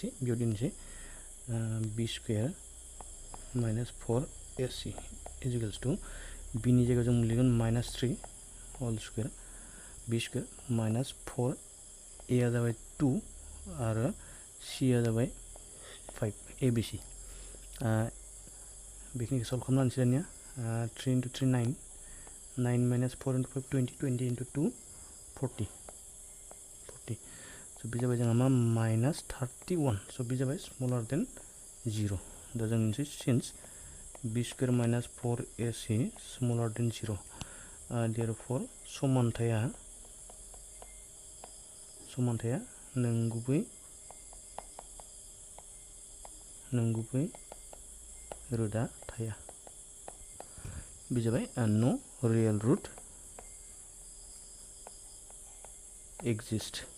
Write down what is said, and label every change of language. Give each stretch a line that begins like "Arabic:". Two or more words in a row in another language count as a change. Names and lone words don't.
Bodo: बेयाव दिनोसै
English: b square minus 4ac equals to b
Bodo: नि जायगायाव जों लिरगोन
English: minus 3 whole square b square minus 4 a
Bodo: आ जाबाय 2 आरो c आ जाबाय 5 abc बेखिनिखौ सल्भ खालामनानै दानिया
English: 3 into 3 9 9 minus 4 into 5 20 20 into 2 40
Bodo: स' बे जाबाय जोंहा मा माइनास 31 स' बे जाबाय
English: smaller than
Bodo: 0 दा जों मोनसे सिन्स
English: b square minus 4ac smaller than
Bodo: 0 देयरफर समानथाया नंगुबै रोदा थाया बे जाबाय
English: no real root exist